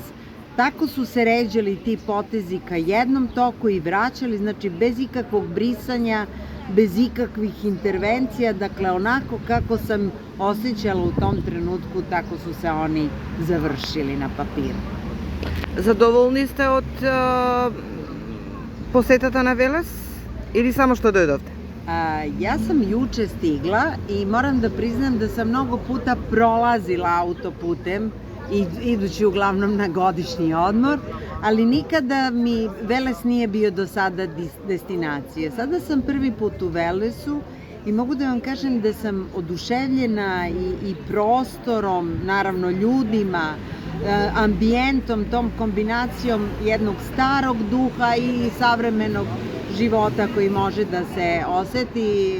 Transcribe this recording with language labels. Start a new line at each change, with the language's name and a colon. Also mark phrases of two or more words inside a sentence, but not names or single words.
Serbian: Tako su se ređali ti potezi ka jednom toku i vraćali, znači bez ikakvog brisanja, bez ikakvih intervencija, dakle onako kako sam osjećala u tom trenutku, tako su se oni završili na papiru.
Macedonian: Задоволни сте од посетата на Велес или само што дојдовте?
Serbian: Ja sam juče stigla i moram da priznam da sam mnogo puta prolazila autoputem, idući uglavnom na godišnji odmor, ali nikada mi Veles nije bio do sada destinacija. Sada sam prvi put u Velesu i mogu da vam kažem da sam oduševljena i prostorom, naravno ljudima, ambijentom, tom kombinacijom jednog starog duha i savremenog života koji može da se oseti.